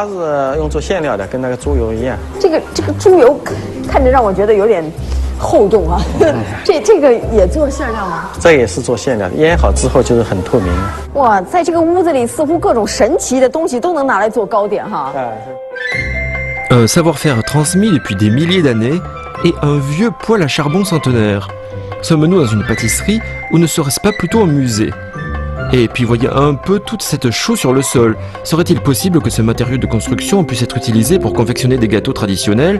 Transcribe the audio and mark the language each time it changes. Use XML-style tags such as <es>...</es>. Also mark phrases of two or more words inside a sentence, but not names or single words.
<zh>花是用做馅料的，跟那个猪油一样。这个猪油看着让我觉得有点厚重啊。这个也做馅料吗？这也是做馅料的，腌好之后就是很透明。哇，在这个屋子里，似乎各种神奇的东西都能拿来做糕点哈。</zh> <fr>Un savoir-faire transmis depuis des milliers d'années et un vieux poêle à charbon centenaire. Sommes-nous dans une pâtisserie ou ne serait-ce pas plutôt un musée? Et puis voyez un peu toute cette chaux sur le sol. Serait-il possible que ce matériau de construction puisse être utilisé pour confectionner des gâteaux traditionnels?</fr>